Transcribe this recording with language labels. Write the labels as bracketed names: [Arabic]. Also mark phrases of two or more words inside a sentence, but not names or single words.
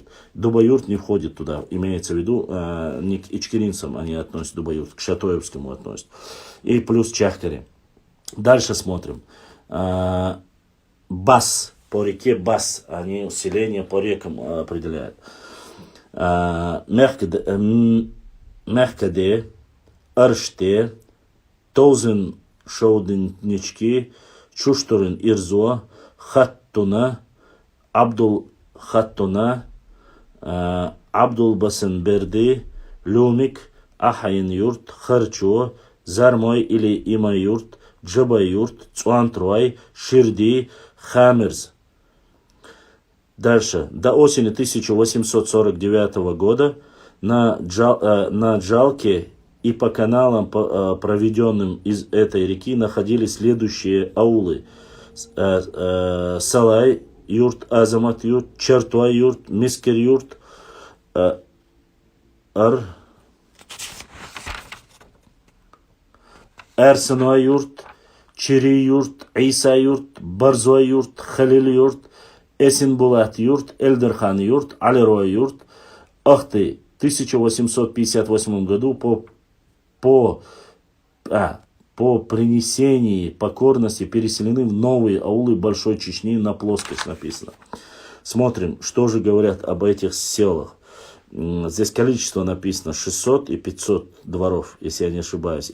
[Russian] Дубаюрт не входит туда, имеется в виду, не к ичкеринцам они относят Дубаюрт, к Шатоевскому относят. И плюс Чахкаре. Дальше смотрим. Бас, по реке Бас, они селение по рекам определяют. Мехкаде, Арште, Тозен Шаудиннички, Чуштурин Ирзо, Хаттуна, Абдул Хаттуна, Абдул Басенберди, Люмик, Ахайн юрт, Харчо, Зармой или Имай юрт, Джаба юрт, Цуантрой, Ширди, Хамерз. Дальше. До осени 1849 года на Джалке и по каналам, проведенным из этой реки, находились следующие аулы. Салай юрт, Азамат юрт, Чертуай юрт, Мискер юрт, Эрсеной юрт, Чири юрт, Иса юрт, Барзой юрт, Халил юрт, Эсенбулат юрт, Эльдерхан юрт, Алирой юрт. Ахты в 1858 году по принесении покорности переселены в новые аулы Большой Чечни на плоскость написано. Смотрим, что же говорят об этих селах. Здесь количество написано 600 и 500 дворов, если я не ошибаюсь.